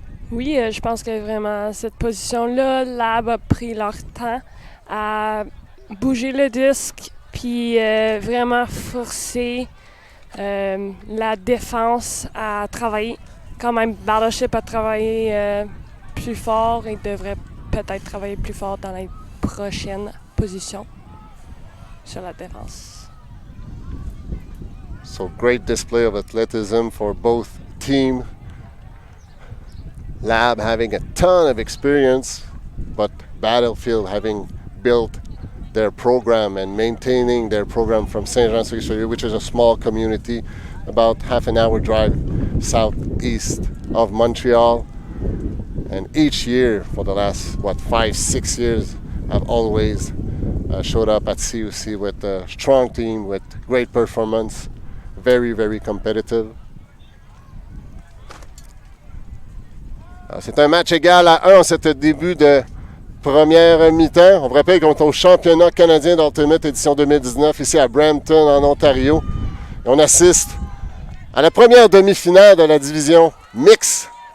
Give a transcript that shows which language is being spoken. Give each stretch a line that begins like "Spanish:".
French: Oui, je pense que vraiment cette position-là, Lab a pris leur temps à bouger le disque puis vraiment forcer la défense à travailler. Quand même, Battleship a travaillé plus fort et devrait peut-être travailler plus fort dans les prochaines positions sur la défense.
English: So great display of athleticism for both teams. Lab having a ton of experience, but Battlefield having built their program and maintaining their program from Saint-Jean-sur-Richelieu, which is a small community about half an hour drive southeast of Montreal. And each year for the last, 5-6 years, I've always showed up at CUC with a strong team, with great performance, very, very competitive.
French: Alors, c'est un match égal à 1 en ce début de première mi-temps. On vous rappelle qu'on est au championnat canadien d'Ultimate édition 2019 ici à Brampton en Ontario. Et on assiste à la première demi-finale de la division mixte.